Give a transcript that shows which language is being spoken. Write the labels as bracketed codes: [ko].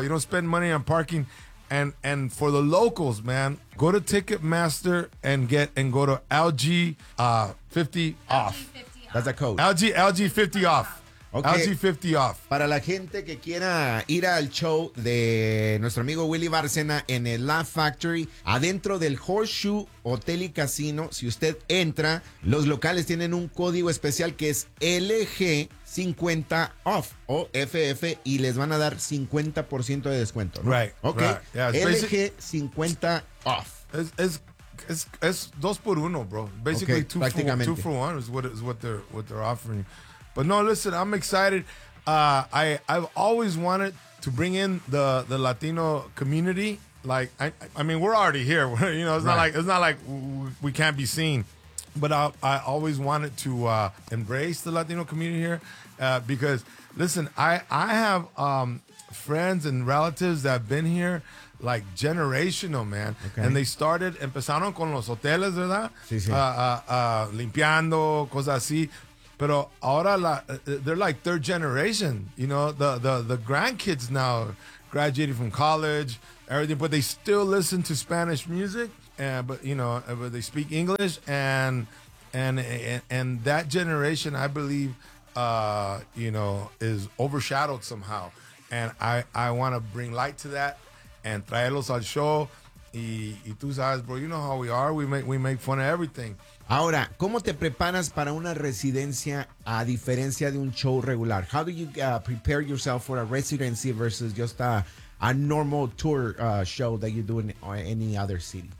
[en] You don't spend money on parking. And for the locals, man, go to Ticketmaster and go to LG 50 off. That's the code. LG 50 off. Okay. LG 50 off. [es] Para la gente que quiera ir al show de nuestro amigo Willy Bárcena en el Laugh Factory, adentro del Horseshoe Hotel y Casino, si usted entra, los locales tienen un código especial que es LG50OFF o FF y les van a dar 50% de descuento, ¿no? [en] Right. Okay. Right. Yeah, LG50OFF. [es] Es 2 por 1, bro. [en] Basically, okay, two for one is what they're offering. But no, listen, I'm excited. I've always wanted to bring in the Latino community. Like, I mean, we're already here. You know, it's not like we can't be seen. But I always wanted to embrace the Latino community here. Because, listen, I have friends and relatives that have been here, like, generational, man. Okay. And they started, [es] empezaron con los hoteles, ¿verdad? Sí, sí. Limpiando, cosas así. [en] But ahora they're like third generation, you know, the grandkids now graduated from college, everything, but they still listen to Spanish music, but they speak English, and that generation, I believe, is overshadowed somehow, and I want to bring light to that and [es] traerlos al show. Y tú sabes, [en] bro, you know how we are, we make fun of everything. [es] Ahora, ¿cómo te preparas para una residencia a diferencia de un show regular? [en] How do you prepare yourself for a residency versus just a normal tour show that you do in any other city?